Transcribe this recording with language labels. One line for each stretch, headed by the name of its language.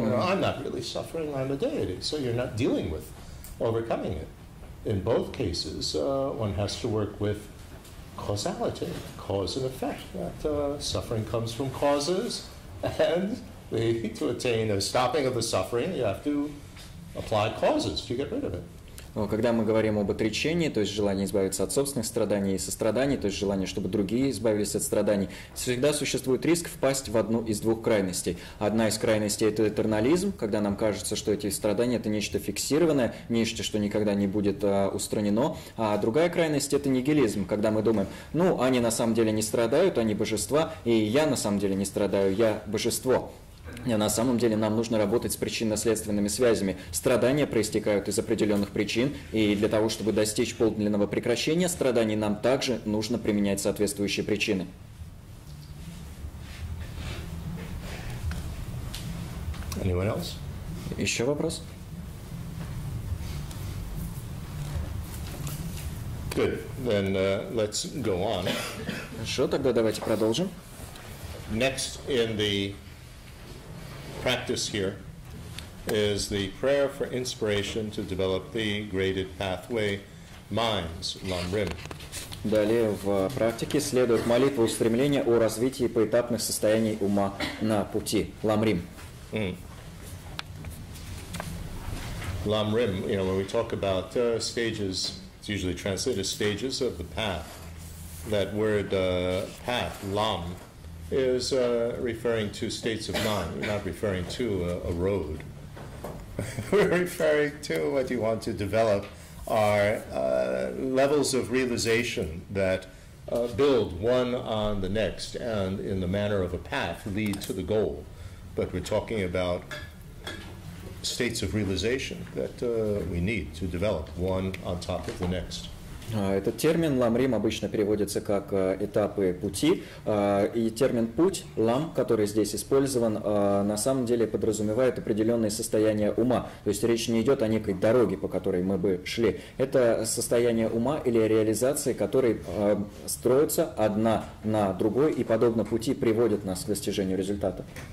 English: I'm not really suffering, I'm a deity. So you're not dealing with overcoming it. In both cases, one has to work with causality, cause and effect. That suffering comes from causes, and to attain a stopping of the suffering, you have to apply causes to get rid of it.
Russian: Когда мы говорим об отречении, то есть желание избавиться от собственных страданий и состраданий, то есть желание, чтобы другие избавились от страданий, всегда существует риск впасть в одну из двух крайностей. Одна из крайностей – это этернализм, когда нам кажется, что эти страдания – это нечто фиксированное, нечто, что никогда не будет устранено. А другая крайность – это нигилизм, когда мы думаем, они на самом деле не страдают, они божества, и я на самом деле не страдаю, я божество. На самом деле нам нужно работать с причинно-следственными связями. Страдания проистекают из определенных причин, и для того, чтобы достичь подлинного прекращения страданий, нам также нужно применять соответствующие причины.
English: Anyone else?
Russian: Еще вопрос?
English: Good. Then let's go on.
Russian: Хорошо, тогда давайте продолжим.
English: Next in the practice here is the prayer for inspiration to develop the graded pathway minds, lamrim.
Russian: Далее в практике следует молитва устремления о развитии поэтапных состояний ума на пути, ламрим.
English: Lamrim, when we talk about stages, it's usually translated as stages of the path. That word path, lam, is referring to states of mind. We're not referring to a road. We're referring to what you want to develop are levels of realization that build one on the next and in the manner of a path lead to the goal. But we're talking about states of realization that we need to develop one on top of the next.
Russian: Этот термин ламрим обычно переводится как этапы пути, и термин путь, лам, который здесь использован, на самом деле подразумевает определенные состояния ума. То есть речь не идет о некой дороге, по которой мы бы шли. Это состояние ума или реализации, которые строятся одна на другой и, подобно пути, приводят нас к достижению результата.